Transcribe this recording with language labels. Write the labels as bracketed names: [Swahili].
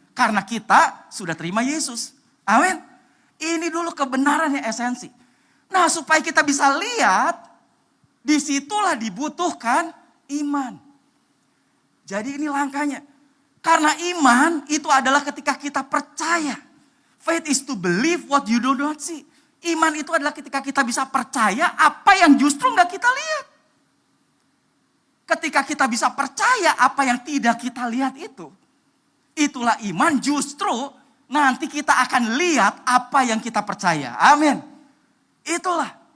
[Indonesian] Karena kita sudah terima Yesus. Amin. Ini dulu kebenaran yang esensi. Nah, supaya kita bisa lihat, disitulah dibutuhkan iman. Jadi ini langkahnya. Karena iman itu adalah ketika kita percaya. [English] Faith is to believe what you do not see. [Indonesian] Iman itu adalah ketika kita bisa percaya apa yang justru gak kita lihat. Ketika kita bisa percaya apa yang tidak kita lihat itu. Itulah iman, justru nanti kita akan lihat apa yang kita percaya. Amin. Itulah.